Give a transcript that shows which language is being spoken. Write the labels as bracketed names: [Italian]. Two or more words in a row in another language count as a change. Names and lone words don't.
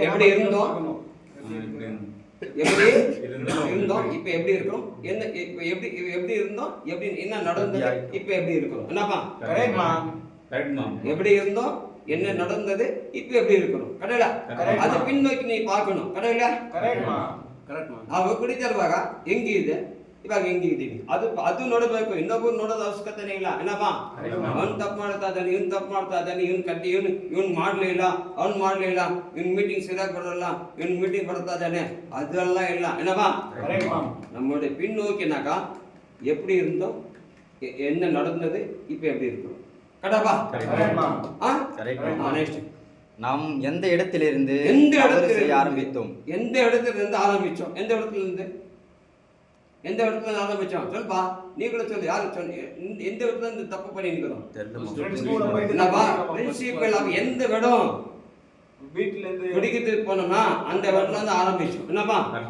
[Tamil] எப்படி இருந்தோம் இப்ப எப்படி இருக்கிறோம் என்ன இப்ப எப்படி இருந்தோம் எப்படி என்ன நடந்தது இப்ப எப்படி இருக்கிறோம் என்னப்பா எப்படி இருந்தோம் என்ன நடந்தது இப்ப எப்படி இருக்கணும் கடவுளா அது பின்னோக்கி நீ பார்க்கணும் கடவுளா [Kannada] ಅವ ಕುಡಿತಾರವಾಗ ಹೆಂಗಿದೆ ಇವಾಗ ಹೆಂಗಿದ್ದೀವಿ ಅದು ನೋಡಬೇಕು ಇನ್ನೊಬ್ಬರು ನೋಡೋದು ಅವಶ್ಯಕತೆನೇ ಇಲ್ಲ ಏನಪ್ಪಾ ಅವ್ನು ತಪ್ಪು ಮಾಡ್ತಾ ಇದ್ದಾನೆ ಇವ್ನು ತಪ್ಪು ಮಾಡ್ತಾ ಇದ್ದಾನೆ ಇವ್ನು ಮಾಡ್ಲಿಲ್ಲ ಅವ್ನು ಮಾಡ್ಲಿಲ್ಲ ಇವ್ನು ಮೀಟಿಂಗ್ ಸರಿಯಾಗಿ ಬರೋಲ್ಲ ಇವ್ನು ಮೀಟಿಂಗ್ ಬರ್ತಾ ಇದ್ದಾನೆ ಅದೆಲ್ಲ ಇಲ್ಲ ಏನಪ್ಪா [Tamil] நம்மளுடைய பின்னோக்கினாக்கா எப்படி இருந்தோம் என்ன நடந்தது இப்ப எப்படி இருக்கும் கடப்பா நாம் எந்த இடத்திலிருந்து ஆரம்பித்தோம் எந்த இடத்துல ஆரம்பிச்சோம் சொல்லுப்பா நீ கூட சொல்லு யாரு சொல்லு எந்த இடத்துல இருந்து தப்பு பண்ணி நிக்கிறோம் எந்த இடம் வீட்டுல இருந்து குடிக்கிறதுக்கு போனோம்னா அந்த இடத்துல இருந்து ஆரம்பிச்சோம் என்னப்பா